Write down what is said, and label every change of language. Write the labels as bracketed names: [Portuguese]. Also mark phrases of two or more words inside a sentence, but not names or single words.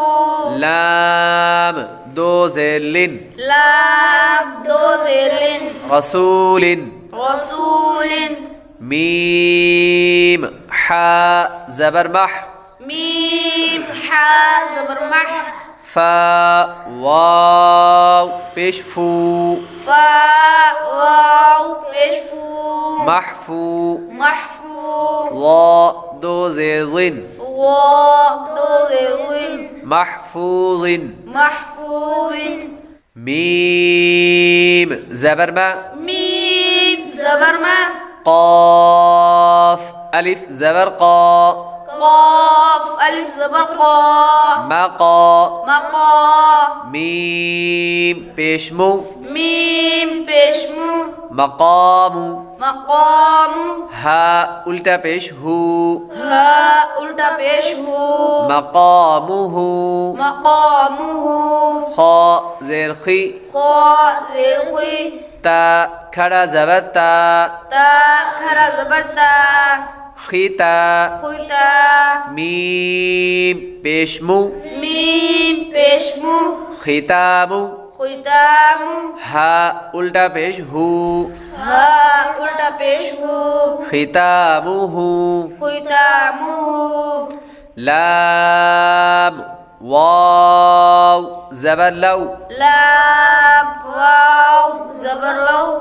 [Hindi] लाम दो ज़ेलिन, लाम दो ज़ेरलिन, रसूलिन, रसूलिन, मीम हा ज़बर मह, मीम हा ज़बर मह, फा वाव पेश फू, फा वाव पेश फू, महफू, महफू, ला दो ज़ेज़िन, वा दो ज़ेरलिन, महफूज़िन, महफूज़िन, मीम ज़बर मा, मीम ज़बर मा, क़ाफ अलिफ ज़बर क़ा, क़ाफ अलिफ ज़बर क़ा, मक़ा, मक़ा, मीम पेश मू, मीम पेश मू, मक़ामु, मक़ामु, हा उल्टा पेश हू, हा उल्टा पेश हू, मक़ामुहु, मक़ामुहु, ख़ा ज़ेर ख़ी, ख़ा ज़ेर ख़ी, ता खड़ा ज़बर ता, ता खरा ज़बर ता, ख़ीता, ख़ुता, मीम पेश मू, मीम पेश मू, ख़ितामु, ख़ुतामु, हा उल्टा पेश हू, हा उल्टा पेश हू, ख़ितामुहु, ख़ुतामुहु, लाम वाव ज़बर लौ, लाम वाव ज़बर लौ,